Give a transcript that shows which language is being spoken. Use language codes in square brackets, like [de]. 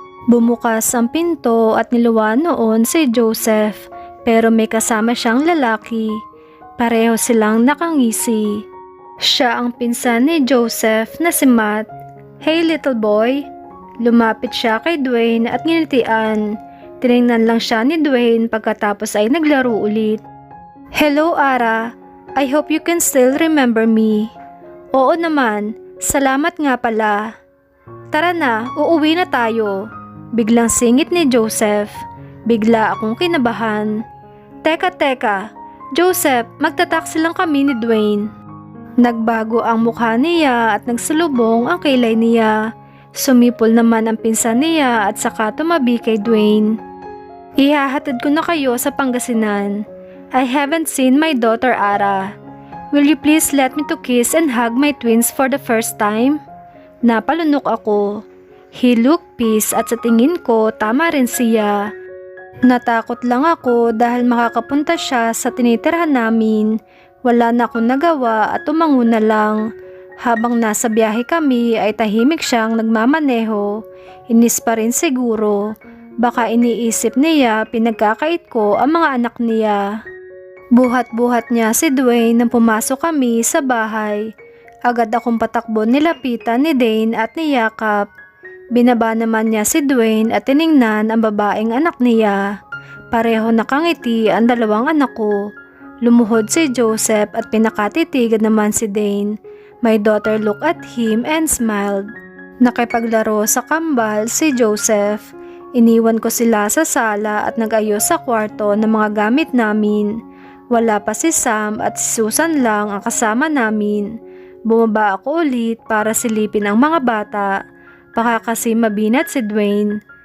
[tl] Bumukas ang pinto at niluwan noon si Joseph, pero may kasama siyang lalaki. Pareho silang nakangisi. Siya ang pinsan ni Joseph na si Matt. [en] Hey little boy. [tl] Lumapit siya kay Dwayne at nginitian. Tinignan lang siya ni Dwayne pagkatapos ay naglaro ulit. [en] Hello Ara, I hope you can still remember me. [tl] Oo naman, salamat nga pala. Tara na, uuwi na tayo. Biglang singit ni Joseph. Bigla akong kinabahan. Teka, Joseph, magtataksi lang kami ni Dwayne. Nagbago ang mukha niya at nagsalubong ang kilay niya. Sumipol naman ang pinsan niya at saka tumabi kay Dwayne. Ihahatid ko na kayo sa Pangasinan. [en] I haven't seen my daughter Ara. Will you please let me to kiss and hug my twins for the first time? [tl] Napalunok ako. [en] He looked pissed [tl] at sa tingin ko tama rin siya. Natakot lang ako dahil makakapunta siya sa tinitirhan namin. Wala na akong nagawa at tumango na lang. Habang nasa biyahe kami ay tahimik siyang nagmamaneho. Inis pa rin siguro. Baka iniisip niya pinagkakait ko ang mga anak niya. Buhat-buhat niya si Dwayne nang pumasok kami sa bahay. Agad akong patakbo nilapitan ni Dane at niyakap. Binaba naman niya si Dwayne at tiningnan ang babaeng anak niya. Pareho nakangiti ang 2 anak ko. Lumuhod si Joseph at pinakatitigan naman si Dane. [en] My daughter looked at him and smiled. [tl] Nakipaglaro sa kambal si Joseph. Iniwan ko sila sa sala at nag-ayos sa kwarto ng mga gamit namin. Wala pa si Sam at si Susan lang ang kasama namin. Bumaba ako ulit para silipin ang mga bata. Baka kasi mabinat si Dwayne.